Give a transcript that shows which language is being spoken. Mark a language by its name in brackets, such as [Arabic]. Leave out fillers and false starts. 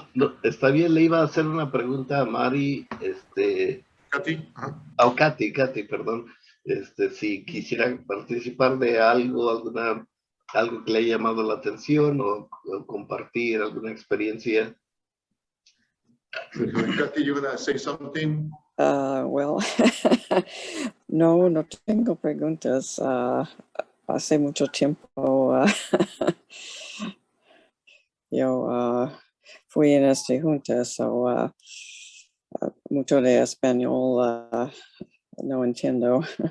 [Spanish] No, está bien, le iba a hacer una pregunta a Mari, Katy. Katy, perdón. Si quisiera participar de algo que le haya llamado la atención o compartir alguna experiencia. [English] Katy, you gonna say something? [Spanish] Well, no tengo preguntas. Hace mucho tiempo yo fui en esta junta, so mucho de español no entiendo.